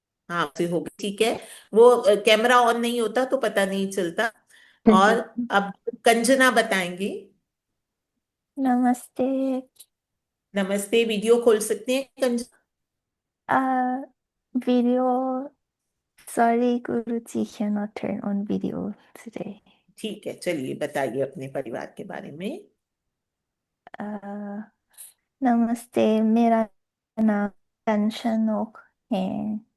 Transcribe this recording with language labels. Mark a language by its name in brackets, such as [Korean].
[Hindi] हाँ, से हो गई, ठीक है। वो कैमरा ऑन नहीं होता तो पता नहीं चलता। और अब कंचना बताएंगे। नमस्ते। नमस्ते, वीडियो खोल सकते हैं Kanchana? [English] Video. Sorry, Guruji cannot turn on video today. [Hindi] ठीक है, चलिए बताइए अपने परिवार के बारे में। Uh, नमस्ते, मेरा नाम कंचनोक है।